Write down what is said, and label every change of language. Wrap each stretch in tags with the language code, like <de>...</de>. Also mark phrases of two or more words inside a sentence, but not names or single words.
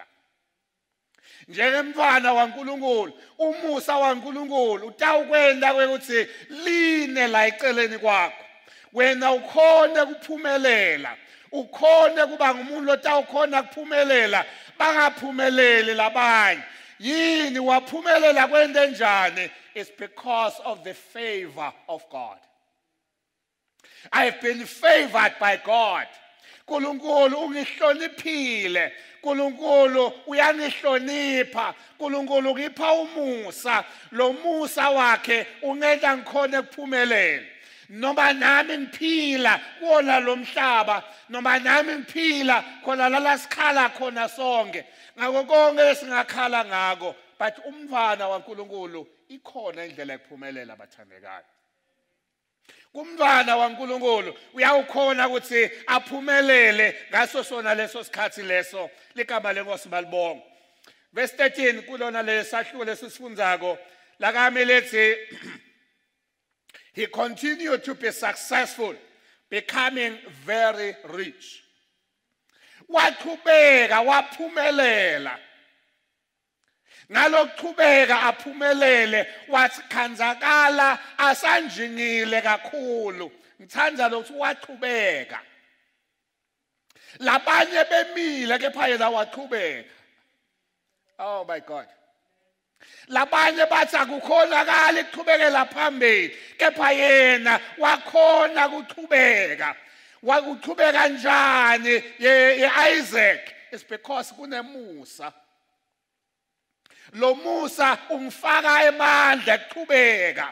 <ss>Njengemntwana waNkulunkulu umusa waNkulunkulu utawukwenda ukuthi line la eceleni kwakho, wena ukhona kuphumelela, ukhona kuba ngumuntu lotawukhona kuphumelela bangaphumeleli labanye. Yini waphumelela kwende njani?</ss> <en>It's because of the favor of God. I have been favored by God.</en> <ss>Nkulunkulu ungihloniphile, Nkulunkulu uyangihlonipha, Nkulunkulu ngipha umusa, lo musa wakhe ungenza ngikhone kuphumelela. Noma nami ngiphila kuona lo mhlaba, noma nami ngiphila khona la sikhala khona sonke, ngako konke singakhala ngako, but umntwana waNkulunkulu ikhona indlela ekuphumelela abathandekayo. Kumntwana waNkulunkulu uyawukhona ukuthi aphumelele ngaso sona leso sikhathi leso, ligama lenkosi balibonga.</ss> <en>Verse 13</en> <ss>kulona lesahluko lesifundako lakami lethi</ss> <en>he continued to be successful, becoming very rich.</en> <ss>Waqhubeka waphumelela. Ngalokuqhubeka aphumelele wathi khanzakala asanjingile kakhulu. Ngithanda lokho waqhubeka. Labanye bemile kepha yena waqhubeka.</ss> <en>Oh my God.</en> <ss>Labanye bathi akukhonakala ukuqhubekela phambili kepha yena wakhona ukuqhubeka. Wakuqhubeka kanjani Isaac?</ss> <en>It's because kunemusa.</en> <ss>Lo musa umfaka emandla ekuqhubeka.</ss>